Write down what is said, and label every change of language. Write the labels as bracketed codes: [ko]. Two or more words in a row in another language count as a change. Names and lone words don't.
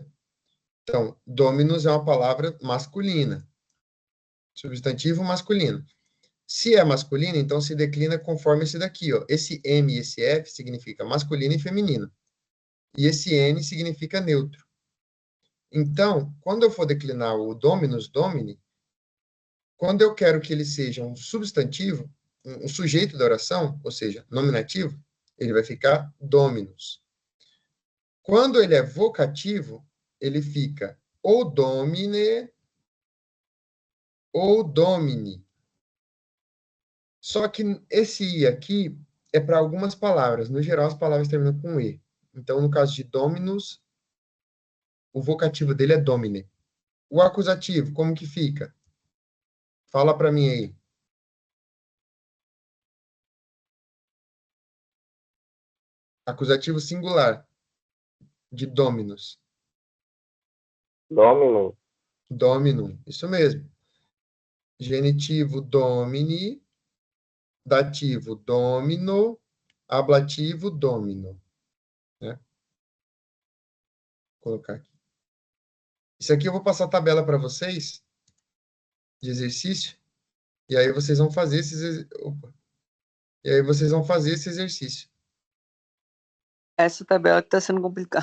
[pt] Então, dominus é uma palavra masculina. Substantivo masculino. Se é masculino, então se declina conforme esse daqui, ó. Esse M e esse F significa masculino e feminino. E esse N significa neutro. Então, quando eu for declinar o [la] dominus domini, [pt] quando eu quero que ele seja um substantivo, um sujeito da oração, ou seja, nominativo, ele vai ficar dominus. Quando ele é vocativo, ele fica ou domine, ou domini. Só que esse I aqui é para algumas palavras. No geral, as palavras terminam com E. Então, no caso de dominus, o vocativo dele é domine. O acusativo, como que fica? Fala para mim aí. Acusativo singular de dominus. Dominum. Dominum. Isso mesmo. Genitivo domini, dativo domino, ablativo domino. Né? Vou colocar aqui. Isso aqui eu vou passar a tabela para vocês de exercício. E aí vocês vão fazer E aí vocês vão fazer esse exercício. Essa tabela que tá sendo complicada.